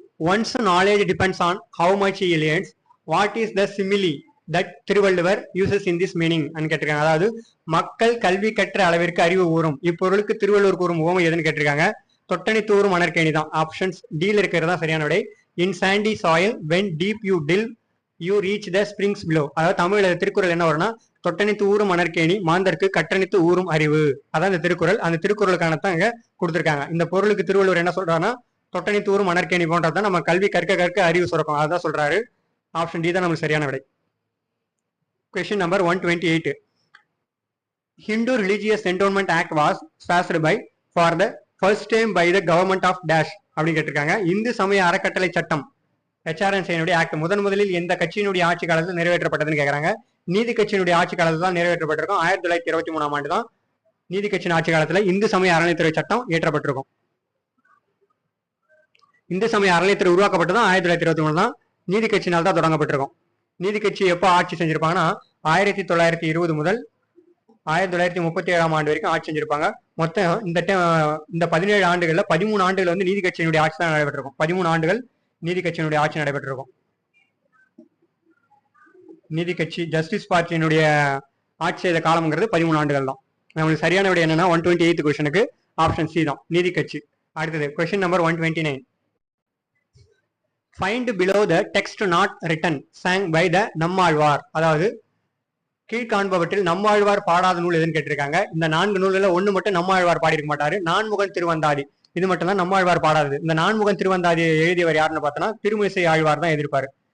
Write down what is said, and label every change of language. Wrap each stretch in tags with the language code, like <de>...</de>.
<en>One's knowledge depends on how much he learns. What is the simile that Thiruvalluvar uses in this meaning</en> <ta>ன்னு கேட்டிருக்காங்க. அதாவது மக்கள் கல்வி கற்ற அளவிற்கு அறிவு ஊறும், இப்பொருளுக்கு திருவள்ளுவர் கூறும் உவமை எதுன்னு கேட்டிருக்காங்க. தொட்டணி தூரும் மணற்கேணி தான். ஆப்ஷன்ஸ் டீல இருக்கிறதா சரியான விடை.</ta> <en>In sandy soil when deep you till you reach the springs below.</en> <ta>அதாவது தமிழ் திருக்குறள் என்ன வரும்னா தொட்டணித்து ஊரும் மணற்கேணி மாந்தருக்கு கட்டணித்து ஊரும் அறிவு. அதான் இந்த திருக்குறள். அந்த திருக்குறளுக்கான தான் இங்க கொடுத்திருக்காங்க. இந்த பொருளுக்கு திருவள்ளுவர் என்ன சொல்றாருன்னா தொட்டணி தூரும் மணற்கேணி போன்றதான் நம்ம கல்வி கற்க கற்க அறிவு சுரக்கும், அதான் சொல்றாரு. ஆப்ஷன் டி தான் நமக்கு சரியான விடை. Question number 128.</ta> <en>Hindu Religious Endowment Act was passed by for the first time by the government of dash</en> <ta>அப்படின்னு கேட்டிருக்காங்க. இந்து சமய அறக்கட்டளை சட்டம் HRNC ஆக்ட் முதலில் எந்த கட்சியினுடைய ஆட்சி காலத்தில் நிறைவேற்றப்பட்டதுன்னு கேட்கறாங்க. நீதி கட்சியினுடைய ஆட்சி காலத்தில் தான் நிறைவேற்றப்பட்டிருக்கும். 1923ஆம் ஆண்டு தான் நீதி கட்சியின் ஆட்சி காலத்துல இந்து சமய அறநிலைத்துறை சட்டம் இயற்றப்பட்டிருக்கும். இந்து சமய அறநிலையத்துறை உருவாக்கப்பட்டதும் 1923 தான். நீதி கட்சியினால் தான் தொடங்கப்பட்டிருக்கும். நீதி கட்சி எப்போ ஆட்சி செஞ்சிருப்பாங்கன்னா 1920 முதல் 1937ஆம் ஆண்டு வரைக்கும் ஆட்சி செஞ்சிருப்பாங்க. மொத்தம் இந்த 17 ஆண்டுகள்ல 13 ஆண்டுகள் வந்து நீதி கட்சியினுடைய ஆட்சி தான் நடைபெற்றிருக்கும். 13 ஆண்டுகள் நீதி கட்சியினுடைய ஆட்சி நடைபெற்றிருக்கும். நீதி கட்சி ஜஸ்டிஸ் பார்ட்டியினுடைய ஆட்சி செய்த காலம்ங்கிறது 13 ஆண்டுகள் தான். நம்மளுக்கு சரியான விட என்னன்னா 128 கொஸ்டினுக்கு ஆப்ஷன் சி தான், நீதி கட்சி. அடுத்தது question number 129.</ta> <en>Find below the text not written sang by the Nammalvar.</en> <ta>அதாவது கீழ்காண்பவற்றில் நம்மாழ்வார் பாடாத நூல் எதுன்னு கேட்டிருக்காங்க. இந்த 4 நூல்களில் ஒண்ணு மட்டும் நம்மாழ்வார் பாடியிருக்க மாட்டாரு. நான்முகன் திருவந்தாதி இது மட்டும் தான் நம்மாழ்வார் பாடாதது. இந்த நான்முகன் திருவந்தாதி எழுதியவர் யாருன்னு பார்த்தோன்னா திருமழிசை ஆழ்வார் தான் எழுதியிருப்பாரு.</ta>